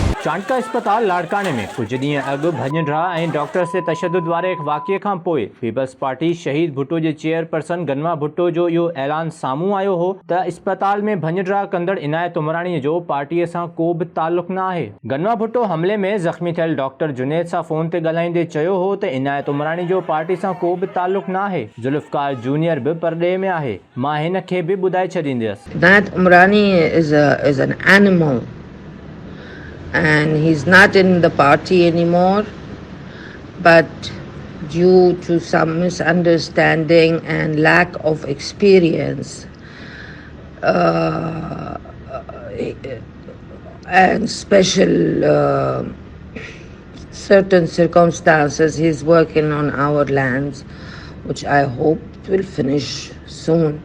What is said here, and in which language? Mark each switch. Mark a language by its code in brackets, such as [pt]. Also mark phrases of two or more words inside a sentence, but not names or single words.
[sd] चांडका अस्पताल लाड़काने में कुछ ॾींहं अॻु भॼनरा ऐं डॉक्टर से तशद्दुद वारे हिकु वाक़िए खां पोइ पीपल्स पार्टी शहीद भुट्टो जे चेयरपर्सन गनवा भुट्टो जो इहो ऐलान साम्हूं आयो हो त अस्पताल में भॼनरा कंदड़ इनायत उमराणीअ जो पार्टीअ सां को बि ताल्लुक़ न आहे। गनवा भुट्टो हमले में ज़ख़्मी थियल डॉक्टर जुनैद सां फ़ोन ते ॻाल्हाईंदे चयो हो त इनायत उमराणी जो पार्टी सां को बि ताल्लुक़ न आहे। ज़ुल्फ़कार जूनियर बि परॾे में आहे। मां हिन खे बि ॿुधाए छॾींदसि। [en] Inayat Umrani is an animal, and he's not in the party anymore, but due to some misunderstanding and lack of experience and special certain circumstances, he's working on our lands, which I hope will finish soon.